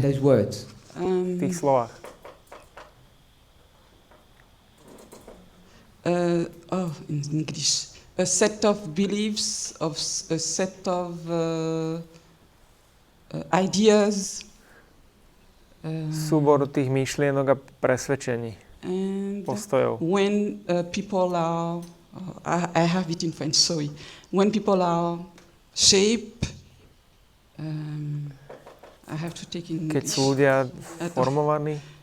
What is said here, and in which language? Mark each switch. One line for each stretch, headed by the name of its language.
English: Those words.
Slovak: V tých slovách.
English: In English, a set of beliefs, a set of ideas.
Slovak: Súbor tých myšlienok a presvedčení, postojov.
English: When people are, I have it in French, sorry. When people are shaped, I have to take in English.
Slovak: Keď sú ľudia formovaní.